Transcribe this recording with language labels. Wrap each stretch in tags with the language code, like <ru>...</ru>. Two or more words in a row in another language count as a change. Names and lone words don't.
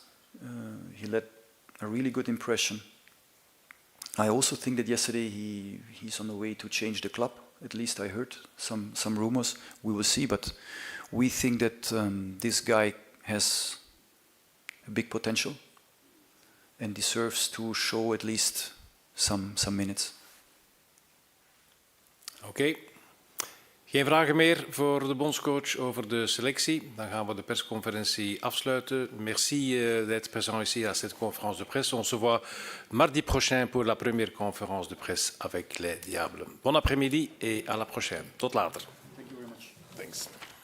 <en>He left a really good impression. I also think that yesterday he's on the way to change the club. At least I heard some rumors. We will see, but we think that this guy has a big potential and deserves to show at least some minutes.</en> <nl>Oké. Geen vragen meer voor de bondscoach over de selectie. Dan gaan we de persconferentie afsluiten.</nl> <fr>Merci d'être présent ici à cette conférence de presse. On se voit mardi prochain pour la première conférence de presse avec les Diables. Bon après-midi et à la prochaine.</fr> <nl>Tot later.</nl> <en>Thank you very much. Thanks.</en>